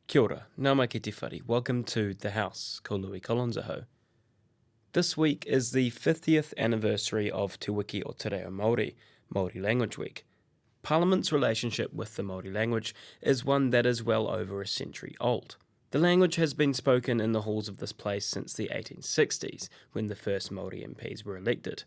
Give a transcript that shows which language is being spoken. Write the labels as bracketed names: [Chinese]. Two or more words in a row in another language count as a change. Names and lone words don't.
[Māori] Kia ora, nā mai ki te whare. [English] Welcome to The House, [Māori] ko Louis Collins aho. [English] This week is the 50th anniversary of Te Wiki o Te Reo Māori, Māori Language Week. Parliament's relationship with the Māori language is one that is well over a century old. The language has been spoken in the halls of this place since the 1860s, when the first Māori MPs were elected.